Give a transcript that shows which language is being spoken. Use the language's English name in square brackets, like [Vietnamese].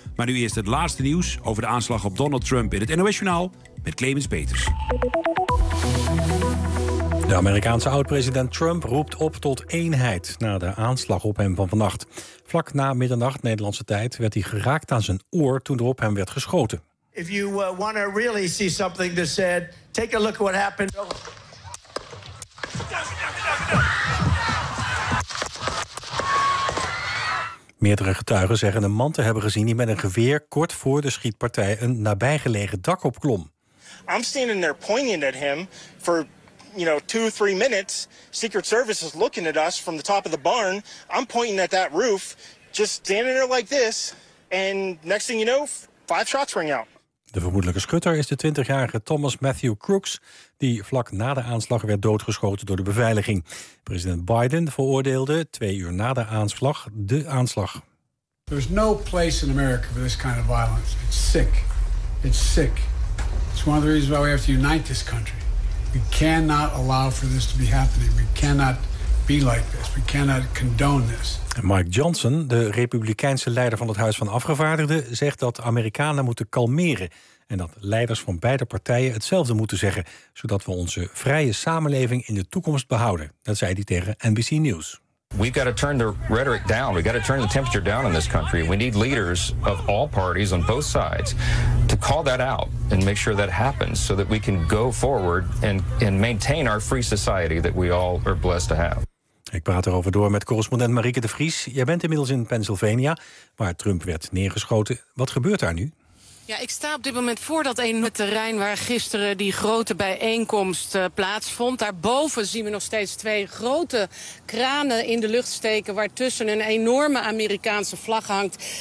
[Dutch] Maar nu eerst het laatste nieuws over de aanslag op Donald Trump in het NOS-journaal met Clemens Peters. De Amerikaanse oud-president Trump roept op tot eenheid na de aanslag op hem van vannacht. Vlak na middernacht Nederlandse tijd werd hij geraakt aan zijn oor toen er op hem werd geschoten. [English] If you want to really see something that said, take a look at what happened. [Dutch] Meerdere getuigen zeggen een man te hebben gezien die met een geweer kort voor de schietpartij een nabijgelegen dak opklom. [English] I'm standing there pointing at him for two, 3 minutes. Secret Service is looking at us from the top of the barn. I'm pointing at that roof, just standing there like this. And next thing you know, 5 shots ring out. [Dutch] De vermoedelijke schutter is de 20-jarige Thomas Matthew Crooks, die vlak na de aanslag werd doodgeschoten door de beveiliging. President Biden veroordeelde 2 uur na de aanslag de aanslag. [English] There's no place in America for this kind of violence. It's sick. It's sick. It's one of the reasons why we have to unite this country. We cannot allow for this to be happening. We cannot be like this. We cannot condone this. [Dutch] Mike Johnson, de Republikeinse leider van het Huis van Afgevaardigden, zegt dat Amerikanen moeten kalmeren en dat leiders van beide partijen hetzelfde moeten zeggen, zodat we onze vrije samenleving in de toekomst behouden. Dat zei hij tegen NBC News. [English] We've got to turn the rhetoric down. We've got to turn the temperature down in this country. We need leaders of all parties on both sides to call that out and make sure that happens so that we can go forward and maintain our free society that we all are blessed to have. [Dutch] Ik praat erover door met correspondent Marieke de Vries. Jij bent inmiddels in Pennsylvania, waar Trump werd neergeschoten. Wat gebeurt daar nu? Ja, ik sta op dit moment voor dat ene terrein waar gisteren die grote bijeenkomst plaatsvond. Daarboven zien we nog steeds 2 grote kranen in de lucht steken, waar tussen een enorme Amerikaanse vlag hangt.